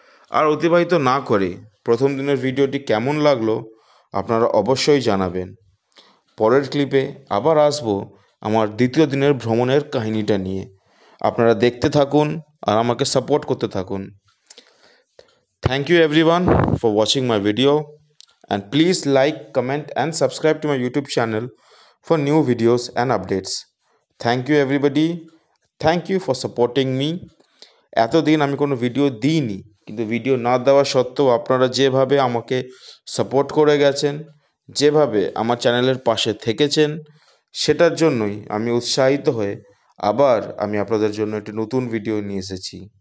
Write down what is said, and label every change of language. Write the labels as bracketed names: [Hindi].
[Bangla] আর অতিবাহিত না করে প্রথম দিনের ভিডিওটি কেমন লাগলো আপনারা অবশ্যই জানাবেন। পরের ক্লিপে আবার আসবো আমার দ্বিতীয় দিনের ভ্রমণের কাহিনীটা নিয়ে। আপনারা দেখতে থাকুন আর আমাকে সাপোর্ট করতে থাকুন। [English] Thank you everyone for watching my video, and please like, comment and subscribe to my YouTube channel for new videos and updates. Thank you everybody. Thank you for supporting me. [Bangla] এতদিন আমি কোনো video দিইনি, কিন্তু video না দেওয়া সত্ত্বেও আপনারা যেভাবে আমাকে সাপোর্ট করে গেছেন, যেভাবে আমার চ্যানেলের পাশে থেকেছেন, সেটার জন্যই আমি উৎসাহিত হয়ে আবার আমি আপনাদের জন্য একটি নতুন ভিডিও নিয়ে এসেছি।